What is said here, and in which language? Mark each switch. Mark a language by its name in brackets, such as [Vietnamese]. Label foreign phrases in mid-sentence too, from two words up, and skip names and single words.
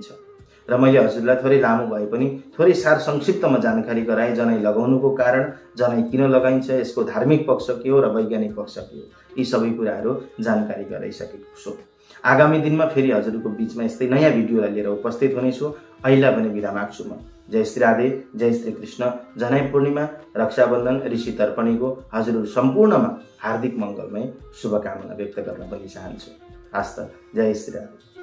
[Nepali] र मैले हजुरलाई थोरै लामो भए पनि थोरै सार संक्षिप्तमा जानकारी गराएँ जनै लगाउनुको कारण, जनै किन लगाइन्छ, यसको धार्मिक पक्ष के हो र वैज्ञानिक पक्ष के हो, यी सबै कुराहरू जानकारी गराइसकेको छु। आगामी दिनमा फेरि हजुरको बीचमा यस्तै नयाँ भिडियोलाई लिएर उपस्थित हुनेछु। अहिले पनि बिदा माग्छु म। जय श्री राधे, जय श्री कृष्ण। जनै पूर्णिमा, रक्षाबन्धन, ऋषि तर्पणीको हजुरहरू सम्पूर्णमा हार्दिक मङ्गलमय शुभकामना व्यक्त गर्न पनि चाहन्छु। हस्त, जय श्री राधे।